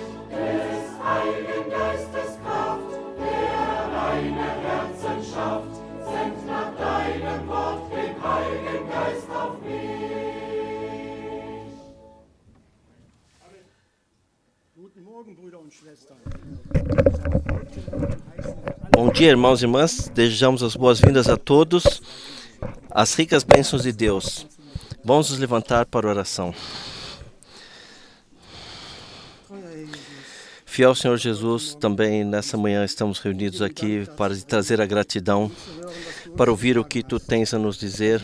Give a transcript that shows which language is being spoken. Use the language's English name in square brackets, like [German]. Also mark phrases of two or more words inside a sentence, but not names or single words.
[German] Des Heiligen Geistes Kraft, der reine Herzen schafft. Send nach deinem Wort den Heiligen Geist auf mich. Guten Morgen, Brüder und Schwestern. [Portuguese] Bom dia, irmãos e irmãs. Desejamos as boas-vindas a todos, as ricas bênçãos de Deus. Vamos nos levantar para a oração. Fiel Senhor Jesus, também nessa manhã estamos reunidos aqui para trazer a gratidão, para ouvir o que Tu tens a nos dizer.